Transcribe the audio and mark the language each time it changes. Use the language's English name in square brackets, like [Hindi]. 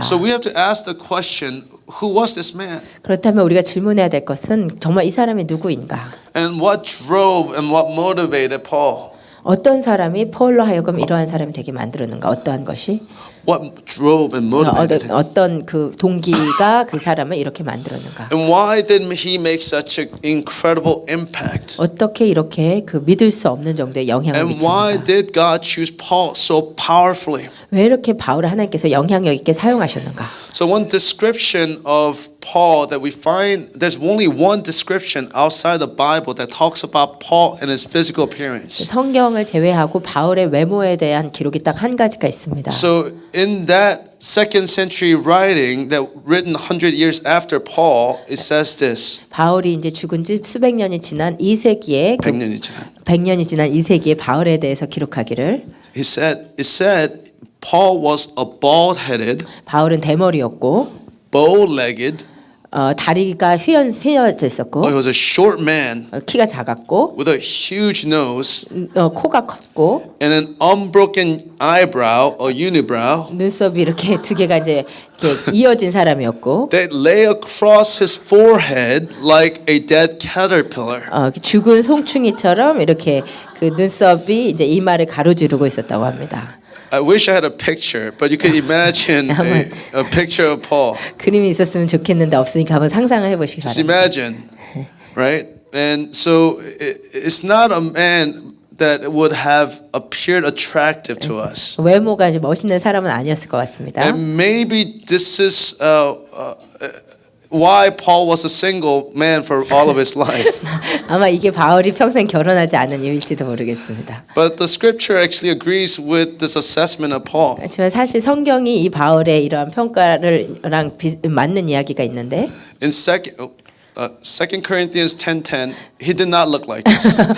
[English] So we have to ask the question, who was this man? [Korean] 그렇다면 우리가 질문해야 될 것은 정말 이 사람이 누구인가? [English] And what drove and what motivated Paul? [Korean] 어떤 사람이 폴로 하여금 이러한 사람이 되게 만들었는가? 어떠한 것이? [English] What drove and motivated him? [Korean] 어떤 그 동기가 그 사람을 이렇게 만들었는가? [English] And why did he make such an incredible impact? [Korean] 어떻게 이렇게 그 믿을 수 없는 정도의 영향을 [English] And why [Korean] 미쳤는가? [English] did God choose Paul so powerfully? [Korean] 왜 이렇게 바울을 하나님께서 영향력 있게 사용하셨는가? [English] So one description of Paul that we find, there's only one description outside the Bible that talks about Paul and his physical appearance. [Korean] 성경을 제외하고 바울의 외모에 대한 기록이 딱 한 가지가 있습니다. [English] So in that second century writing that written 100 years after Paul, it says this. [Korean] 바울이 이제 죽은 지 수백 년이 지난 2세기에 100년이 지난. 100년이 지난 2세기에 바울에 대해서 기록하기를 [English] It said Paul was a bald-headed, [Korean] 바울은 대머리였고 [English] bow-legged, [Korean] 다리가 휘어져 있었고 [English] he was a short man [Korean] 키가 작았고 [English] with a huge nose [Korean] 코가 컸고 [English] and an unbroken eyebrow, a unibrow, [Korean] 눈썹이 이렇게 두 개가 이제 이렇게 이어진 사람이었고 [English] that lay across his forehead like a dead caterpillar. [Korean] 죽은 송충이처럼 이렇게 그 눈썹이 이제 이마를 가로지르고 있었다고 합니다. [English] I wish I had a picture, but you could imagine a picture of Paul. [Korean] 그림이 있었으면 좋겠는데 없으니까 한번 상상을 해보시기 [English] Just [Korean] 바랍니다. [English] imagine, right? And so it's not a man that would have appeared attractive to us. [Korean] 외모가 이제 멋있는 사람은 아니었을 것 같습니다. [English] And maybe this is why Paul was a single man for all of his life. [Korean] 아마 이게 바울이 평생 결혼하지 않은 이유일지도 모르겠습니다. [English] But the scripture actually agrees with this assessment of Paul. [Korean] 하지만 사실 성경이 이 바울의 이러한 평가를랑 맞는 이야기가 있는데 [English] In 2 Corinthians 10:10, he did not look like this.